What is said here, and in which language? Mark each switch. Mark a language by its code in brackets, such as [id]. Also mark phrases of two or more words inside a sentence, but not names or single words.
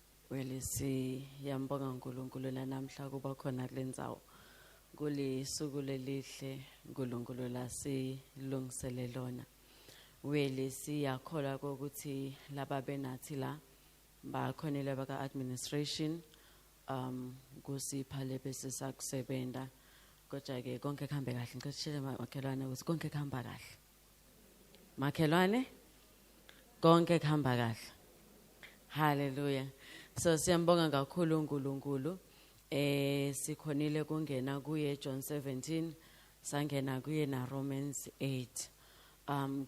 [zu] Siyambonga uNkulunkulu namhla kuba khona kule ndzawo. Kulisuku lelihle uNkulunkulu lasilungisele lona. Siyakholwa ukuthi laba benathi la bakhonile baka administration kusipha lebese sakusebenta. Kodwa ke konke kuhambe kahle. Ngicela makhelwane ukuthi konke kuhamba kahle. Makhelwane konke kuhamba kahle. Hallelujah. So siyambonga kakhulu uNkulunkulu. Sikhonile kungena kuye John 17, sangena kuye na Romans 8.